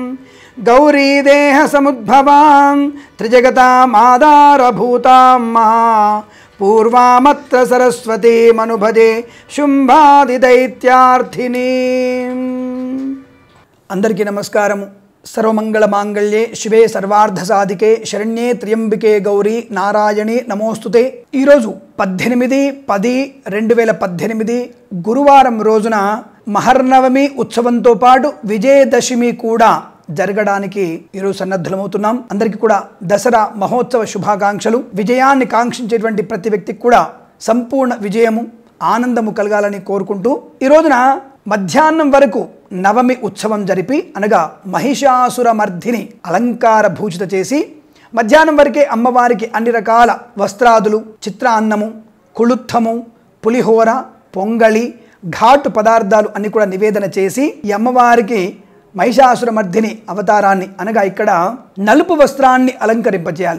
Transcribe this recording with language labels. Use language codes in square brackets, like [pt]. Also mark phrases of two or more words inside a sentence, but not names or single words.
[sa] गौरीदेहसमुद्भवां त्रिजगतामाधारभूतां महा पूर्वामत्र सरस्वतीमनुभजे शुंभादिदैत्यार्थिनीम्। [te] అందరికీ నమస్కారము। [sa] सर्वमंगल मांगल्ये शिवे सर्वार्ध साधिके शरण्ये त्र्यंबिके गौरी नारायणी नमोस्तुते। [te] ఈ రోజు 18/10/2018 గురువారం రోజున మహర్నవమి ఉత్సవంతో పాటు విజయదశమి కూడా జరగడానికి ఈరోజు సన్నద్ధమవుతున్నాం। అందరికీ కూడా దసరా మహోత్సవ శుభాకాంక్షలు। విజయాన్ని కాంక్షించేటువంటి ప్రతి వ్యక్తికి కూడా సంపూర్ణ విజయము ఆనందము కలగాలని కోరుకుంటూ ఈ రోజున మధ్యాహ్నం వరకు నవమి ఉత్సవం జరిపి అనగా మహిషాసురమర్ధిని అలంకార భూషిత చేసి మధ్యాహ్నం వరకే అమ్మవారికి అన్ని రకాల వస్త్రాదులు, చిత్రాన్నము, కుళుత్థము, పులిహోర, పొంగళి, ఘాటు పదార్థాలు అన్ని కూడా నివేదన చేసి ఈ అమ్మవారికి మహిషాసురమర్ధిని అవతారాన్ని అనగా ఇక్కడ నలుపు వస్త్రాన్ని అలంకరింపజేయాలి।